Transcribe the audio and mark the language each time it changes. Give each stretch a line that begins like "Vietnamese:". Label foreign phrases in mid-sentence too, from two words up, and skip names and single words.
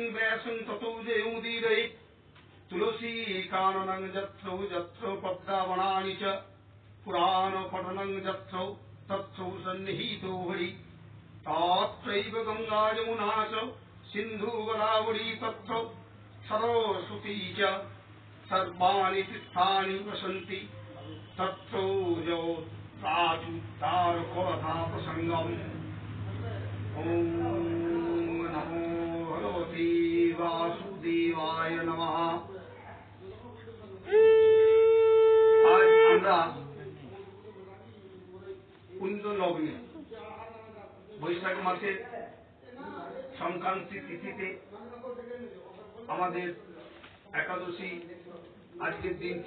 Sanskrit: व्यासं ततो जयमुदीरयेत् तुलसी काननं जत्रौ जत्रौ पद्मावनानि च पुराणपठनं जत्रौ तत्रौ सन्निहितो हरि तात्रैव गंगा यमुना च सिन्धु गोदावरी तत्रौ सरस्वती च सर्वाणि तीर्थानि वसन्ति तत्रौ जयोत्राचुत्तारकथा प्रसंगम्। ॐ नमो भगवते वासुदेवाय नमः।
Bangla: आज আমরা কুঞ্জলগ্নে বৈশাখ মাসের সংক্রান্তি তিথিতে আমাদের একাদশী আজকের দিনটি।